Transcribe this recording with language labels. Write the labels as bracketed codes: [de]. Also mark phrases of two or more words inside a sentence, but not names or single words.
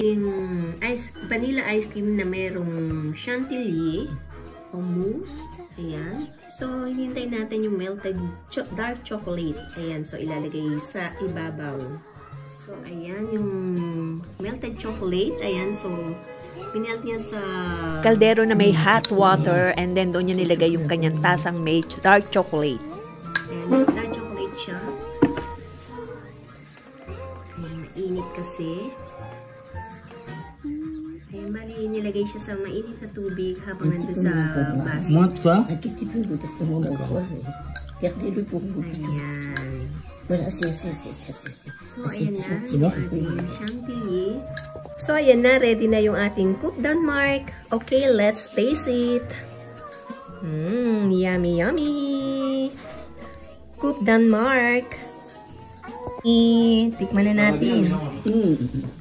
[tl] So, yan yung ating [en] vanilla ice cream [tl] na mayroong chantilly o mousse. Ayan. So, hinintay natin yung [en] melted dark chocolate. [tl] Ayan, so ilalagay sa ibabaw. So, ayan yung [en] melted chocolate. [tl] Ayan, so pinelt niya sa kaldero na may [en] hot water and then [tl] doon niya nilagay yung kanyang tasang may [en] dark chocolate. [tl] Ayan, [en] dark chocolate [tl] siya. Ayan, mainit kasi. Ayan, bali nilagay siya sa mainit na tubig habang nandun sa baso. [fr] Moins de toi? Un tout petit peu, parce que moi, bonsoir, gardez-le pour vous. [tl] Ayan. [fr] Voilà, c'est. [tl] So, ayan na yung ating chantilly. So, ayan na. Ready na yung ating Coupe Denmark. [en] Okay, let's taste it. Yummy, yummy. [tl] Coupe Denmark. Tikman na natin.